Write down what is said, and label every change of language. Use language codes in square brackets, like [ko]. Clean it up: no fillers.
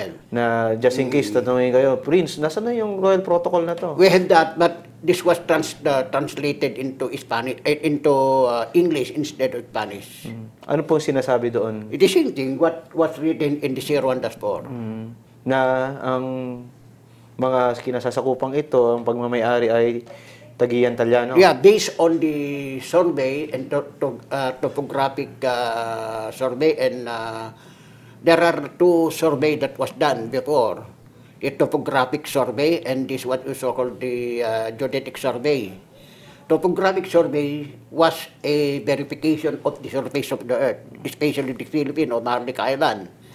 [tl] na just in case tatanungin kayo, Prince, nasaan na yung Royal Protocol na to? [en] We had that, but this was translated into Spanish, into English instead of Spanish. [tl] Ano pong sinasabi doon? [en] It is same thing what was written in the Si Rondaspor. [tl] Na ang mga kinasasakupang ito, ang pagmamayari ay Tagian Talyano. [en] Yeah, based on the survey and topographic survey, and there are two survey that was done before. The topographic survey and this what is called the geodetic survey. Topographic survey was a verification of the surface of the earth, especially the Philippine or Marlic Island.